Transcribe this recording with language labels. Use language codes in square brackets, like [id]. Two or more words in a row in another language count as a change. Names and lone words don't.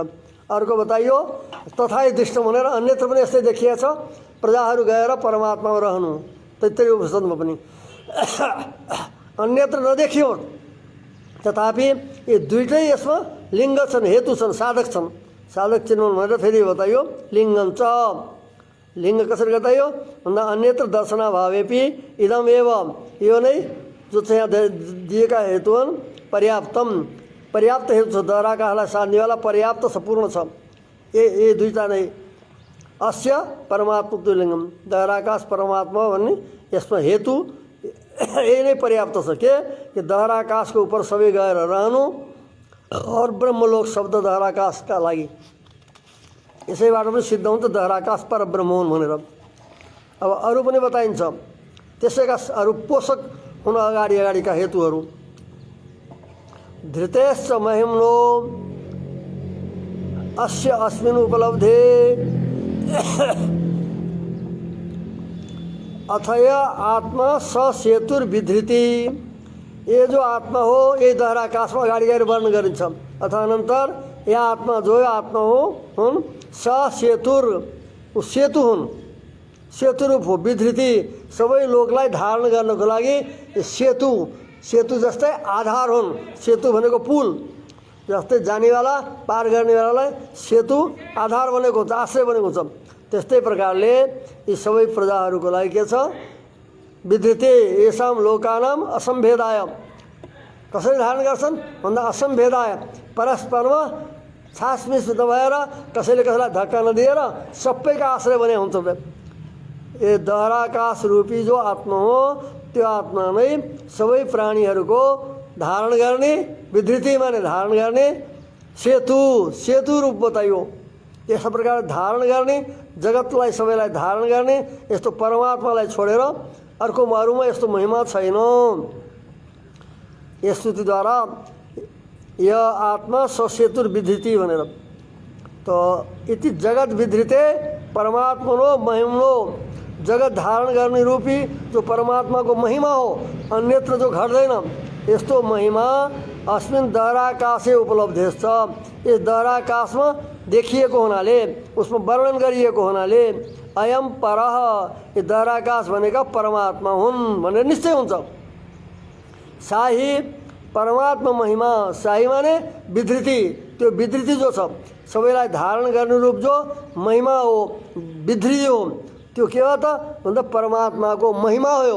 [ne] अर्को बताइयो [sa] तथाई दृष्टम [ne] भनेर, अन्यत्र पनि यस्तै देखिएको छ, प्रजाहरू गएर परमात्मामा रहनु, त्यही उपनिषदमा पनि अन्यत्र नदेखियो। तथापि यी दुईटै यसमा लिङ्ग छन्, हेतु छन्, साधक छन्। साधक चिन्ह भनेर फेरि बताइयो [sa] लिङ्गम च। [ne] लिङ्ग कसरी बताइयो भन्दा [sa] अन्यत्र दर्शनाभावेपि इदम एवं, [ne] यो नै जो चाहिँ यहाँ दिएका हेतु हुन् पर्याप्तम, पर्याप्त हेतु छ। दहर आकाशलाई साध्नेवाला पर्याप्त छ, पूर्ण छ। ये दुईटा नै [sa] अस्य परमात्मा लिङ्गम, [ne] दहर आकाश परमात्मा भन्ने यसमा हेतु यही नै पर्याप्त छ। कि दहर आकाशको ऊपर सबै गएर रहनु और ब्रह्मलोक शब्द दहर आकाशका लागि, यसैबाट पनि सिद्ध हुन्छ दहर आकाश परब्रह्म हुन् भनेर। अब अरू पनि बताइन्छ त्यसैका अरू पोषक हुन अगाडिका हेतुहरू। [sa] धृतेश्च महिम्नो अस्य अस्मिन् उपलब्धे अथया आत्मा ससेतुर्विधृति, [ne] ये जो आत्मा हो यही दहर आकाशमा अगाडि गएर वर्णन गरिन्छ। अथानन्तर यह आत्मा जो आत्मा हो हुन् ससेतुर, ऊ सेतु हुन्, सेतुरूप हो। विधृति सबै लोकलाई धारण गर्नको लागि सेतु, सेतु जस्तै आधार हुन्। सेतु भनेको पुल जस्तै जानेवाला पार गर्नेवालालाई सेतु आधार बनेको हुन्छ, आश्रय बनेको हुन्छ। त्यस्तै प्रकारले यी सबै प्रजाहरूको लागि के छ, [sa] विधृति येषां लोकानां असम्भेदाय। [ne] कसरी धारण गर्छन् भन्दा असम्भेदाय, परस्परमा छासमिस नभएर, कसैले कसैलाई धक्का नदिएर सबैका आश्रय बने हुन्छ। ये दहर आकाश रूपी जो आत्मा हो त्यो आत्मा नै सबै प्राणीहरूको धारण गर्ने, विधृति माने धारण गर्ने, सेतु, सेतु रूप बताइयो। यस प्रकार धारण गर्ने, जगतलाई सबैलाई धारण गर्ने यस्तो परमात्मालाई छोडेर अर्को अरूमा यस्तो महिमा छैन। यस स्तुतिद्वारा [sa] यह आत्मा ससेतुर्विधृति [ne] भनेर। [sa] तो इति जगत विधृते परमात्मनो महिम्नो, [ne] जगत धारण गर्ने रूपी जो परमात्मा को महिमा हो, अन्यत्र जो घट्दैन यस्तो महिमा [sa] अस्मिन् दहर आकाशे उपलब्धेश्च, [ne] इस दहर आकाशमा देखिएको हुनाले, उसमा वर्णन गरिएको हुनाले [sa] अयम परः, [ne] ये दहर आकाश भनेका परमात्मा हुन् भनेर निश्चय हुन्छ। शाही परमात्मा महिमा, शाही माने विधृति, त्यो विधृति जो छ सबैलाई धारण गर्ने रूप जो महिमा हो, विधृति हो, त्यो के हो त भन्दा परमात्माको महिमा हो।